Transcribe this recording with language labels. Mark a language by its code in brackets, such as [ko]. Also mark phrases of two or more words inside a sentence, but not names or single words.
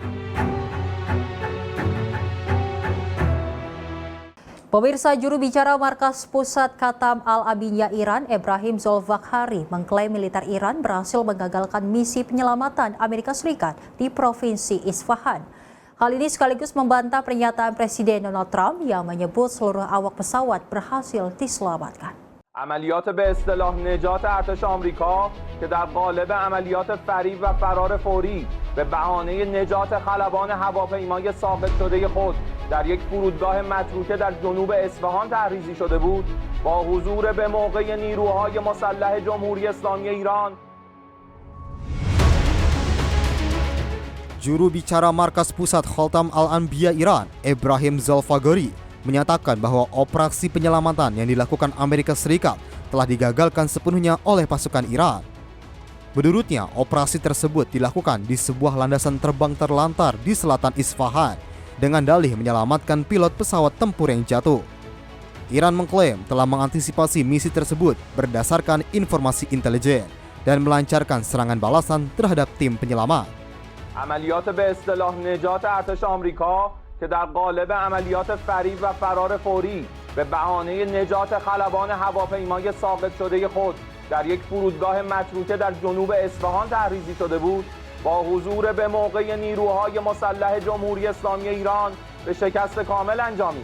[id] Pemirsa, juru bicara Markas Pusat Khatam Al-Abinya Iran, Ebrahim Zolfaghari, mengklaim militer Iran berhasil menggagalkan misi penyelamatan Amerika Serikat di Provinsi Isfahan. Hal ini sekaligus membantah pernyataan Presiden Donald Trump yang menyebut seluruh awak pesawat berhasil diselamatkan. [fa] عملیات به اصطلاح نجات ارتش آمریکا که در قالب عملیات فریب و فرار فوری به بهانه نجات خلبان هواپیمای ساقط شده خود در یک فرودگاه متروکه در جنوب اصفهان تحریزی شده بود با حضور به موقع نیروهای مسلح جمهوری اسلامی ایران. [id] Juru bicara Markas Pusat Khatam Al-Anbiya Iran, Ibrahim Zolfagori, menyatakan bahwa operasi penyelamatan yang dilakukan Amerika Serikat telah digagalkan sepenuhnya oleh pasukan Iran. Menurutnya, operasi tersebut dilakukan di sebuah landasan terbang terlantar di selatan Isfahan dengan dalih menyelamatkan pilot pesawat tempur yang jatuh. Iran mengklaim telah mengantisipasi misi tersebut berdasarkan informasi intelijen dan melancarkan serangan balasan terhadap tim penyelamat. [fa] عملیات به اصطلاح نجات ارتش آمریکا که در قالب عملیات فریب و فرار فوری به بهانه نجات خلبان هواپیمای ساقط شده خود در یک فرودگاه متروکه در جنوب اصفهان تحریزی شده بود، با حضور به موقع نیروهای مسلح جمهوری اسلامی ایران به شکست کامل انجامید.